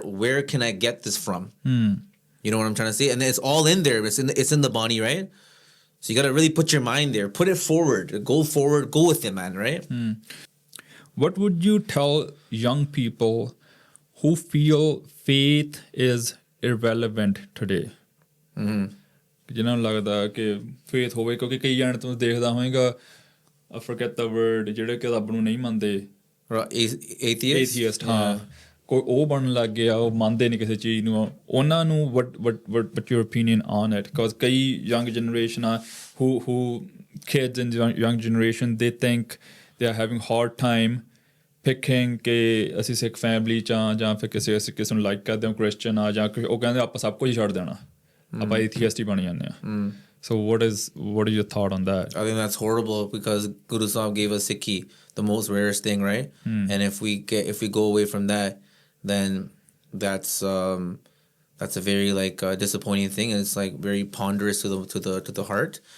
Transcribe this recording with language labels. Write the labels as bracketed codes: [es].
[en] Where can I get this from? You know what I'm trying to say? And it's all in there. It's in the body, right? So you got to really put your mind there. Put it forward. Go forward. Go with it, man, right? What would you tell young people who feel faith is irrelevant today? [pa] ਜਿਹਨਾਂ ਨੂੰ ਲੱਗਦਾ ਕਿ faith ਹੋਵੇ, ਕਿਉਂਕਿ ਕਈ ਜਾਣੇ ਤੂੰ ਦੇਖਦਾ ਹੋਵੇਗਾ, [en] I forget the word, [pa] ਜਿਹੜੇ ਕਿ ਰੱਬ ਨੂੰ ਨਹੀਂ ਮੰਨਦੇ, atheist, ਹਾਂ, ਕੋਈ ਉਹ ਬਣਨ ਲੱਗ ਗਿਆ, ਉਹ ਮੰਨਦੇ ਨਹੀਂ ਕਿਸੇ ਚੀਜ਼ ਨੂੰ. ਉਹਨਾਂ ਨੂੰ [en] what your opinion on it? [pa] Because ਕਈ [en] young generation [pa] ਆ [en] who kids in young generation, they think they are having hard time picking [pa] ਕਿ ਅਸੀਂ ਸਿੱਖ ਫੈਮਿਲੀ 'ਚ ਆ ਜਾਂ ਫਿਰ ਕਿਸੇ ਨੂੰ ਲਾਈਕ ਕਰਦੇ ਹਾਂ, ਕ੍ਰਿਸਚਨ ਆ, ਜਾਂ ਉਹ ਕਹਿੰਦੇ ਆਪਾਂ ਸਭ ਕੁਝ ਹੀ ਛੱਡ ਦੇਣਾ, ਆਪਾਂ atheist ਹੀ ਬਣ ਜਾਂਦੇ ਆ. [en] So what is your thought on that? I think that's horrible because Guru Sahib gave us Sikhi, the most rarest thing, right? And if we go away from that, then that's a very like disappointing thing, and it's like very ponderous to the heart.